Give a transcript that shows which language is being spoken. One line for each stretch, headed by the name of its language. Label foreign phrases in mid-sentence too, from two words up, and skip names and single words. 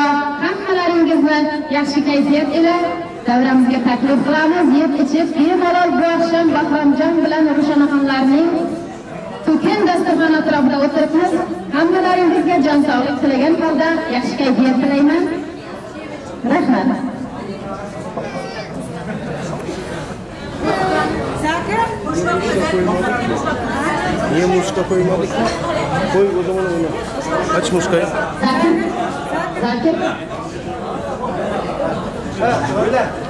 Uzbek: Hammalaringizni yaxshi kayfiyat ila davramizga taklif qilamiz. Yeb ichib bemalol bu oqshom Bahramjon bilan Rushanaxonlarning to'kin dasturxon atrofida o'tiribmiz. Hammalaringizga jon sog'lik tilagan holda yaxshi kayfiyat tilayman. Rahmat.
Turkish: Niye muşka koymadık? Koy o zaman onu. Aç muşkayı. Zakir. Ha, öyle.